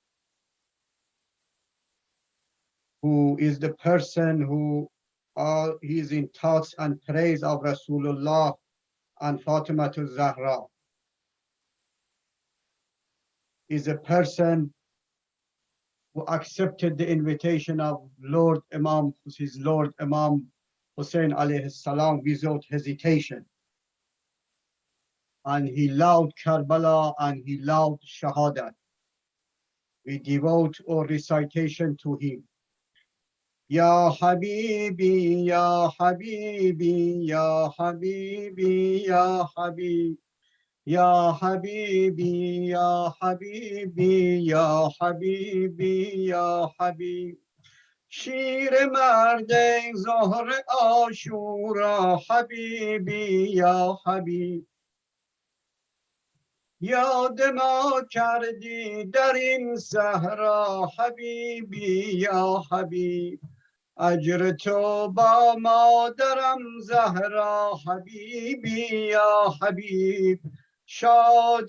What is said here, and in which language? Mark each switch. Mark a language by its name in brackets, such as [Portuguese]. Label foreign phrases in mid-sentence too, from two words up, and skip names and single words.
[English] who is the person who he is in thoughts and praise of Rasulullah and Fatima Zahra, is a person who accepted the invitation of his Lord Imam Hussein [Arabic] عليه السلام [English] without hesitation. And he loved Karbala and he loved Shahada. We devote our recitation to him. [Arabic] يا حبيبي، يا حبيبي، يا حبيبي، يا حبيبي. يا حبيبي، يا حبيبي، يا حبيبي، يا حبيبي. [Persian] شیر مرد ظهر عاشورا [Arabic] حبیبی یا حبیب [Persian] یاد ما کردی در این صحرا حبیبی یا حبیب اجر تو با مادرم زهرا [Arabic] حبیبی یا حبیب [Persian] شاد